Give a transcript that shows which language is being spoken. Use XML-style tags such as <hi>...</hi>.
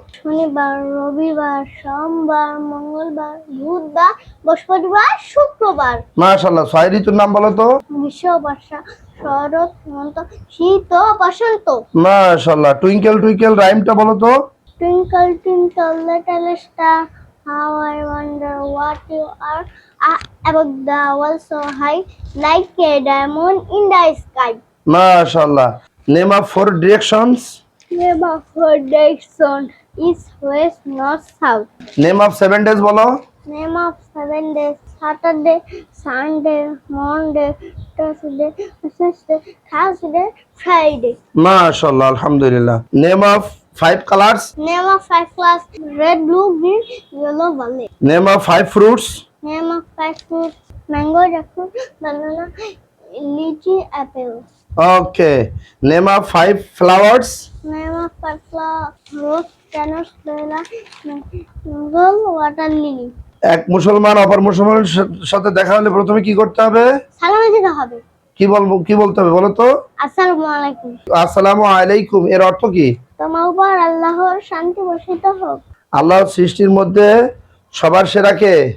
<bn>শনিবার রবিবার সোমবার মঙ্গলবার বুধবার বৃহস্পতিবার শুক্রবার। মাশাআল্লাহ। 6 ঋতুর নাম বলো তো। গ্রীষ্ম বর্ষা শরৎ হেমন্ত শীত ও বসন্ত। মাশাআল্লাহ। টুইঙ্কেল টুইঙ্কেল রাইমটা বলো তো।</bn> <en>Twinkle twinkle little star How I wonder what you are above the world so high, like a diamond in the sky. MashaAllah. Name of 4 directions. Name of her direction is west, north, south. Name of 7 days</en> <bn>বলো।</bn> <en>Name of 7 days: Saturday, Sunday, Monday, Tuesday, Wednesday, Thursday, Friday. MashaAllah, alhamdulillah. Name of 5 colors. Name of 5 flowers: red, blue, green, yellow, violet. Name of 5 fruits. Name of 5 fruits: mango, jackfruit, banana, lychee, apple. Okay. Name of 5 flowers. Name of 5 flowers: rose, cannas, bella, marigol, water lily.</en> <bn>এক মুসলমান অপর মুসলমানের সাথে দেখা হলে প্রথমে কি করতে হবে? সালাম দিতে হবে। কি বলতে হবে বলো তো? আসসালামু আলাইকুম। আসসালামু আলাইকুম এর অর্থ কি? তোমার উপর আল্লাহর শান্তি বর্ষিত হোক। আল্লাহর সৃষ্টির মধ্যে সবার সেরা কে?</bn>